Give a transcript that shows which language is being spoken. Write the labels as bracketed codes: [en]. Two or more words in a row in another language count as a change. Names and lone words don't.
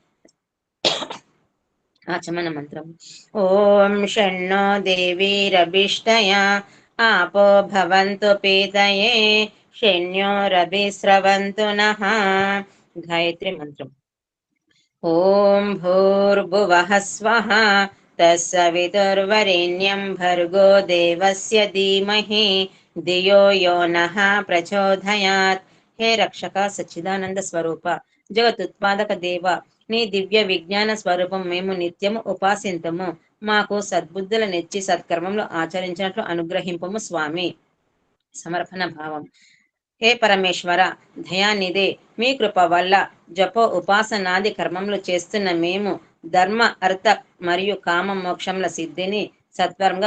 [sa] आचमन मंत्रम ओम षण्णो देवीरभिष्टया आपो भवन्तु पीतये शन्योरभिस्रवन्तु नः गायत्री मंत्रम ओम भूर्भुवः स्वः तत्सवितुर्वरेण्यं भर्गो देवस्य धीमहि धियो यो नः प्रचोदयात् हे रक्षक सच्चिदानंद स्वरूप जगतुत्पादक देव [te] నీ దివ్య విజ్ఞాన స్వరూపం మేము నిత్యము ఉపాసింతము మాకు సద్బుద్ధులనిచ్చి సత్కర్మములు ఆచరించినట్లు అనుగ్రహింపము స్వామి సమర్పణ భావం హే పరమేశ్వర దయానిదే మీ కృప వల్ల జపో ఉపాసనాది కర్మములు చేస్తున్న మేము ధర్మ అర్థ మరియు కామ మోక్షముల సిద్ధిని సత్వరంగా